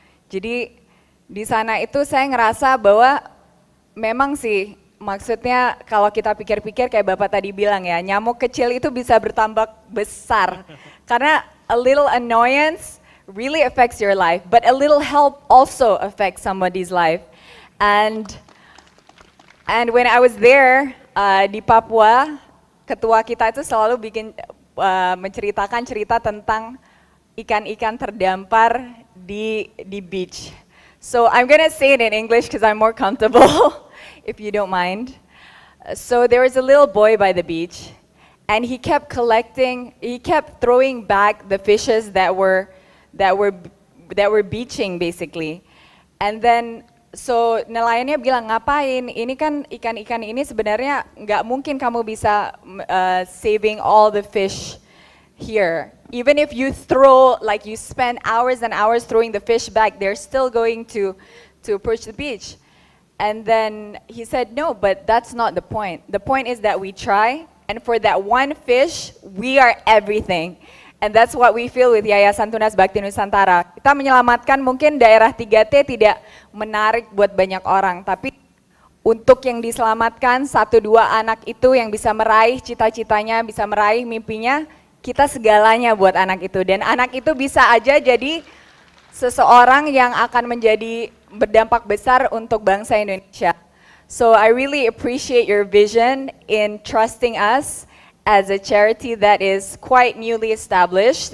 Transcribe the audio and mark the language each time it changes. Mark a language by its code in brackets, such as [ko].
[id] Jadi di sana itu saya ngerasa bahwa memang sih, maksudnya kalau kita pikir-pikir kayak Bapak tadi bilang ya, nyamuk kecil itu bisa bertambah besar. [en] Karena a little annoyance really affects your life, but a little help also affects somebody's life. And when I was there [id] di Papua, ketua kita itu selalu menceritakan cerita tentang ikan-ikan terdampar di beach. [en] So I'm gonna say it in English because I'm more comfortable, if you don't mind. So there was a little boy by the beach, and he kept throwing back the fishes that were beaching basically. And then so [id] nelayannya bilang, ngapain? Ini kan ikan-ikan ini sebenarnya nggak mungkin kamu bisa [en] saving all the fish here. Even if you you spend hours and hours throwing the fish back, they're still going to approach the beach. And then he said, no, but that's not the point. The point is that we try, and for that one fish, we are everything. And that's what we feel with Yayasan Tunas Bakti Nusantara. [id] Kita menyelamatkan mungkin daerah 3T tidak menarik buat banyak orang, tapi untuk yang diselamatkan 1-2 anak itu yang bisa meraih cita-citanya, bisa meraih mimpinya, kita segalanya buat anak itu. Dan anak itu bisa aja jadi seseorang yang akan menjadi berdampak besar untuk bangsa Indonesia. [en] So I really appreciate your vision in trusting us as a charity that is quite newly established.